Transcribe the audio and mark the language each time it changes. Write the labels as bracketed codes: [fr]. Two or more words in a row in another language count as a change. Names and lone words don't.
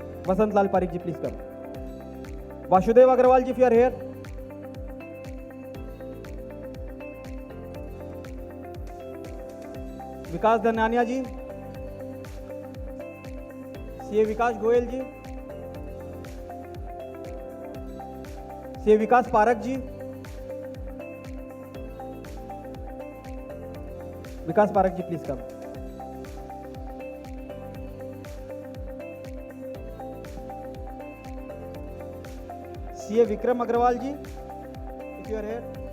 [en] Vasant Lal Parikh ji, please come. Vasudev Agarwal ji, if you are here. Vikas Dhanania ji. CA Vikas Goyal ji. CA Vikas Parak ji. Vikas Parak ji, please come. CA Vikram Agrawal ji, if you are here.